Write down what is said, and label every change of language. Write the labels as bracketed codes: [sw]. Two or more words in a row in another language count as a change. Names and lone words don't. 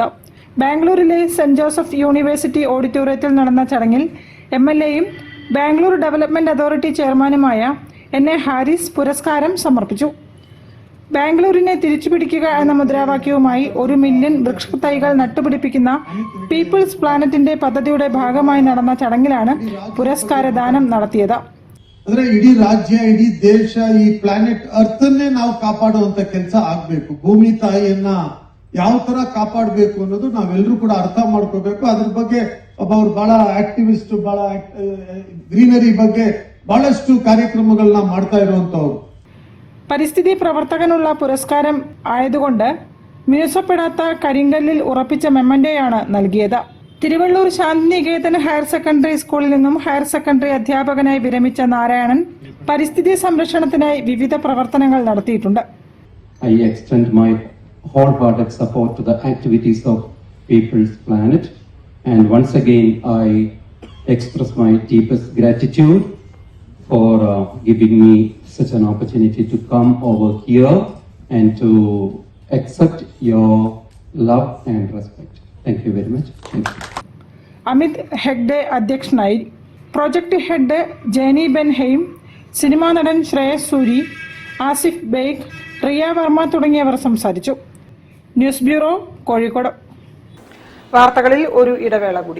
[ml] ബാംഗ്ലൂരിലെ സെന്റ് ജോസഫ് യൂണിവേഴ്സിറ്റി ഓഡിറ്റോറിയത്തിൽ നടന്ന ചടങ്ങിൽ MLAയും ബാംഗ്ലൂർ ഡെവലപ്മെന്റ് അതോറിറ്റി ചെയർമാനുമായ NA ഹാരിസ് പുരസ്കാരം സമർപ്പിച്ചു. ബാംഗ്ലൂരിനെ തിരിച്ചുപിടിക്കുക എന്ന മുദ്രാവാക്യവുമായി 1 മില്യൺ വൃക്ഷത്തൈകൾ നട്ടുപിടിപ്പിക്കുന്ന പീപ്പിൾസ് പ്ലാനറ്റിന്റെ പദ്ധതിയുടെ ഭാഗമായി നടന്ന ചടങ്ങിലാണ് പുരസ്കാരദാനം നടത്തിയത്. [kn] ಇಡೀ ರಾಜ್ಯ, ಇಡೀ ದೇಶ ಈ [en] planet earth [kn] ನಾವು ಕಾಪಾಡುವಂತ ಕೆಲಸ ಆಗ್ಬೇಕು. ಭೂಮಿ ತಾಯಿಯನ್ನ ಯಾವ ತರ ಕಾಪಾಡಬೇಕು ಅನ್ನೋದು ನಾವೆಲ್ಲರೂ ಕೂಡ ಅರ್ಥ ಮಾಡ್ಕೋಬೇಕು. ಅದ್ರ ಬಗ್ಗೆ ಒಬ್ಬರು ಬಹಳ ಆಕ್ಟಿವಿಸ್ಟ್, ಬಹಳ ಗ್ರೀನರಿ ಬಗ್ಗೆ ಬಹಳಷ್ಟು ಕಾರ್ಯಕ್ರಮಗಳನ್ನ ಮಾಡ್ತಾ ಇರುವಂತವ್ರು. [ml] പരിസ്ഥിതി പ്രവർത്തകനുള്ള പുരസ്കാരം ആയതുകൊണ്ട് മിനുസപ്പെടാത്ത കരിങ്കല്ലിൽ ഉറപ്പിച്ച മെമ്മന്റോയാണ് നൽകിയത്. തിരുവള്ളൂർ ശാന്തിനികേതൻ [en] higher secondary [ml] സ്കൂളിൽ നിന്നും ഹയർ സെക്കൻഡറി അധ്യാപകനായി വിരമിച്ച നാരായണൻ പരിസ്ഥിതി സംരക്ഷണത്തിനായി വിവിധ പ്രവർത്തനങ്ങൾ നടത്തിയിട്ടുണ്ട്. [en] I extend my wholehearted support to the activities of People's Planet, and once again I express my deepest gratitude for giving me such an opportunity to come over here and to accept your love and respect. Thank you very much. Thank you. [ml] അമിത് ഹെഗ്ഡെ അധ്യക്ഷനായി. [en] project head [ml] ജേനി ബെൻഹെയിം, സിനിമാ നടൻ ശ്രേയസ് സൂരി, ആസിഫ് ബേഗ്, റിയ വർമ്മ തുടങ്ങിയവർ സംസാരിച്ചു. [en] news bureau, [ml] കോഴിക്കോട്. വാർത്തകളിൽ ഒരു ഇടവേള കൂടി.